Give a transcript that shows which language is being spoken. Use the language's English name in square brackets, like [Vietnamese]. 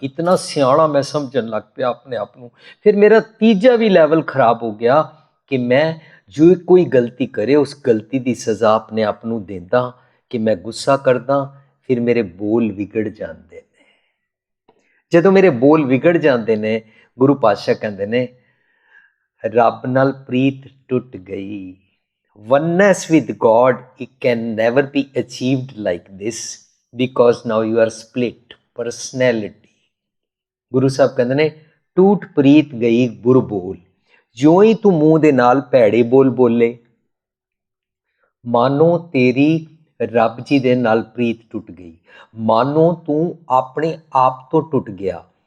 [Punjabi] ਇਤਨਾ ਸਿਆਣਾ ਮੈਂ ਸਮਝਣ ਲੱਗ ਪਿਆ ਆਪਣੇ ਆਪ ਨੂੰ। ਫਿਰ ਮੇਰਾ ਤੀਜਾ ਵੀ ਲੈਵਲ ਖਰਾਬ ਹੋ ਗਿਆ ਕਿ ਮੈਂ ਜੋ ਕੋਈ ਗਲਤੀ ਕਰੇ ਉਸ ਗਲਤੀ ਦੀ ਸਜ਼ਾ ਆਪਣੇ ਆਪ ਨੂੰ ਦਿੰਦਾ ਕਿ ਮੈਂ ਗੁੱਸਾ ਕਰਦਾ। ਫਿਰ ਮੇਰੇ ਬੋਲ ਵਿਗੜ ਜਾਂਦੇ ਨੇ। ਜਦੋਂ ਮੇਰੇ ਬੋਲ ਵਿਗੜ ਜਾਂਦੇ ਨੇ, ਗੁਰੂ ਪਾਤਸ਼ਾਹ ਕਹਿੰਦੇ ਨੇ ਰੱਬ ਨਾਲ ਪ੍ਰੀਤ ਟੁੱਟ ਗਈ। [English] oneness with God, it can never be achieved like this because now you are split personality। [Punjabi] Guru Sahib ਕਹਿੰਦੇ ਨੇ ਟੂਟ ਪ੍ਰੀਤ ਗਈ ਗੁਰ ਬੋਲ। ਜਿਉਂ ਹੀ ਤੂੰ ਮੂੰਹ ਦੇ ਨਾਲ ਭੈੜੇ ਬੋਲ ਬੋਲੇ ਮਾਨੋ ਤੇਰੀ ਰੱਬ ਜੀ ਦੇ ਨਾਲ ਪ੍ਰੀਤ ਟੁੱਟ ਗਈ, ਮਾਨੋ ਤੂੰ ਆਪਣੇ ਆਪ ਤੋਂ ਟੁੱਟ ਗਿਆ।